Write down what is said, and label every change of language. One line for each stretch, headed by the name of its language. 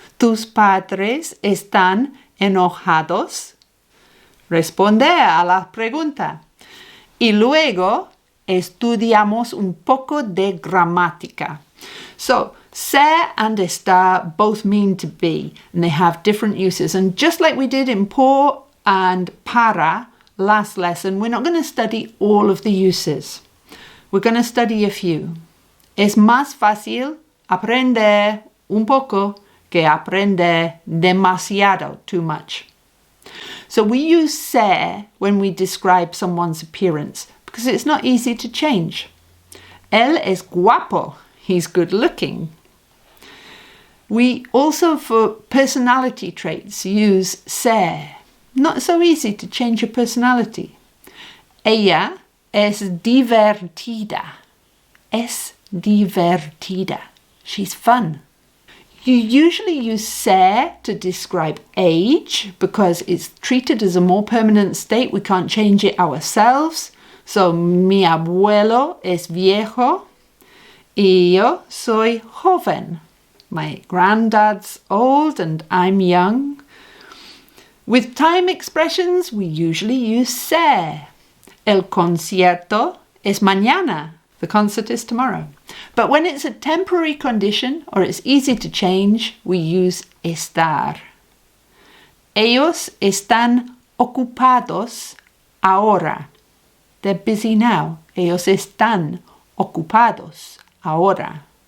Spanish: ¿Tus padres están enojados? Responde a la pregunta. Y luego estudiamos un poco de gramática.
English: So, ser and estar both mean to be, and they have different uses. And just like we did in por and para last lesson, we're not going to study all of the uses. We're going to study a few.
Spanish: Es más fácil aprender un poco que aprender demasiado,
English: too much. So we use ser when we describe someone's appearance because it's not easy to change.
Spanish: Él es guapo.
English: He's good looking. We also, for personality traits, use ser. Not so easy to change your personality.
Spanish: Ella es divertida.
English: Es divertida. She's fun. You usually use ser to describe age because it's treated as a more permanent state. We can't change it ourselves.
Spanish: So, mi abuelo es viejo y yo soy joven.
English: My granddad's old and I'm young. With time expressions, we usually use ser.
Spanish: El concierto es mañana.
English: The concert is tomorrow. But when it's a temporary condition or it's easy to change, we use estar.
Spanish: Ellos están ocupados ahora.
English: They're busy now.
Spanish: Ellos están ocupados ahora.